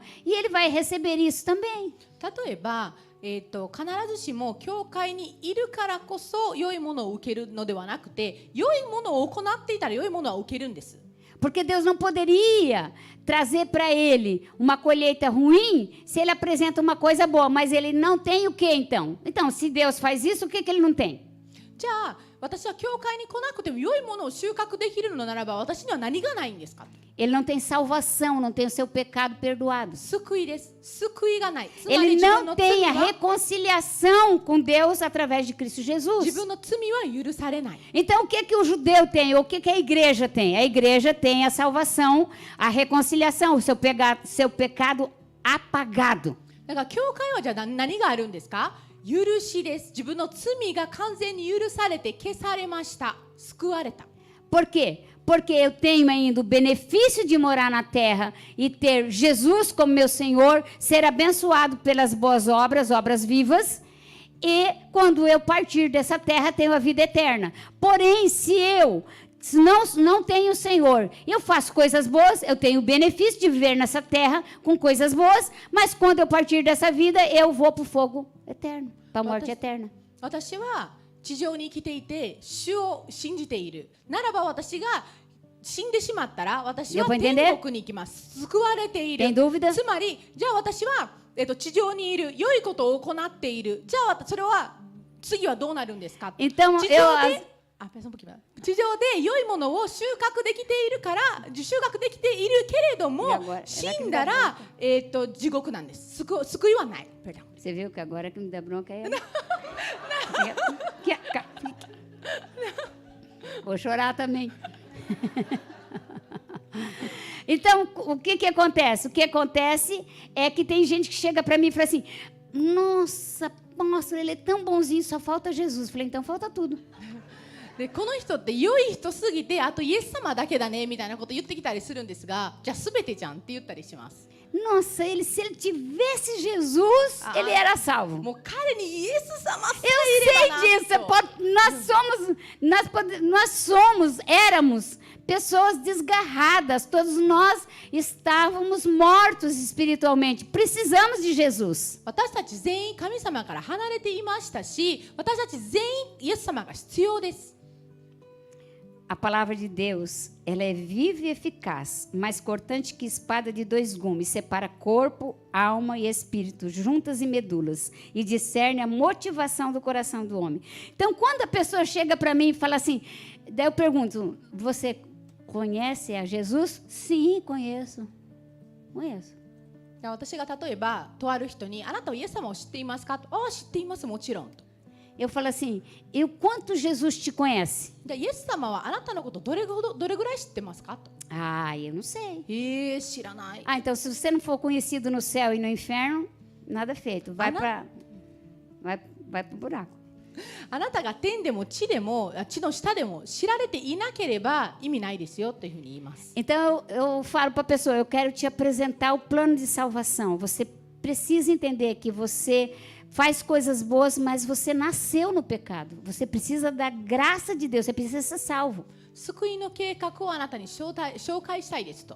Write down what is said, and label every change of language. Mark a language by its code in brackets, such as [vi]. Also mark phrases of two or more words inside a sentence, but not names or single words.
[pt] E ele vai receber isso também. [ja] 例えば、必ずしも教会にいるからこそ良いものを受けるのではなくて、良いものを行っていたら良いものは受けるんです。 [pt] Porque Deus não poderia trazer para ele uma colheita ruim se ele apresenta uma coisa boa, mas ele não tem o que então? Então, se Deus faz isso, o que ele não tem? [ja] じゃあ私は教会に来なくても良いものを収穫できるのならば私には何がないんですか？ [pt] Ele não tem salvação, não tem o seu pecado perdoado. [ja] 救いです。救いがない。つま [pt] Ele [ja] り自分 [pt] não [ja] の [pt] tem [ja] 罪 [pt] a [ja] は [pt] reconciliação com Deus através de Cristo [ja] 自 [pt] Jesus. [ja] 分の罪は許されない。 [pt] Então, o que o judeu tem? O que a igreja tem? A igreja tem a salvação, a reconciliação, o seu pecado apagado. [ja] だから教会はじゃあ何があるんですか？許しです。自分の罪が完全に許されて消されました。救われた。 [pt] Por quê? porque eu tenho ainda o benefício de morar na terra e ter Jesus como meu Senhor, ser abençoado pelas boas obras, obras vivas, e quando eu partir dessa terra, tenho a vida eterna. Porém, se eu não tenho o Senhor, eu faço coisas boas, eu tenho o benefício de viver nessa terra com coisas boas, mas quando eu partir dessa vida, eu vou para o fogo eterno, para a morte eterna. [ja] 私は地上に生きていて主を信じているならば、私が死んでしまったら私は天国に行きます。救われている。つまりじゃあ私は、地上にいる良いことを行っている。じゃあそれは次はどうなるんですか。地上で良いものを収穫できているから、収穫できているけれども、死んだら、地獄なんです。救いはない。 [pt] Você viu que agora que me dá bronca é ela? Vou chorar também. Então, o que acontece? O que acontece é que tem gente que chega para mim e fala assim: nossa, pastor, ele é tão bonzinho, só falta Jesus. Eu falei, então falta tudo. [ja] でこの人って良い人すぎて、あとイエス様だけだねみたいなこと言ってきたりするんですが、じゃあ全てじゃんって言ったりします。 [pt] Nossa, se ele tivesse Jesus, ele era salvo. Eu sei disso. Éramos pessoas desgarradas. Todos nós estávamos mortos espiritualmente. Precisamos de Jesus. [ja] 私たち全員神様から離れていましたし、私たち全員イエス様が必要です。 [pt] A palavra de Deus, ela é viva e eficaz, mais cortante que espada de 2 gumes, separa corpo, alma e espírito, juntas e medulas, e discerne a motivação do coração do homem. Então, quando a pessoa chega para mim e fala assim, daí eu pergunto, você conhece a Jesus? Sim, conheço. Conheço. [ja] 私が例えば、とある人に、あなたはイエス様を知っていますか？ああ、知っています、もちろん。 [pt] Eu falo assim, e o quanto Jesus te conhece? Ah, eu não sei. Ah, então se você não for conhecido no céu e no inferno, nada feito. Vai para o buraco. [ja] あなたが天でも地でも地の下でも知られていなければ意味ないですよというふうに言います。 [pt] Então eu falo para a pessoa, eu quero te apresentar o plano de salvação. Você precisa entender que você faz coisas boas, mas você nasceu no pecado. Você precisa da graça de Deus, você precisa ser salvo. [ja] 救いの計画をあなたに紹介したいですと。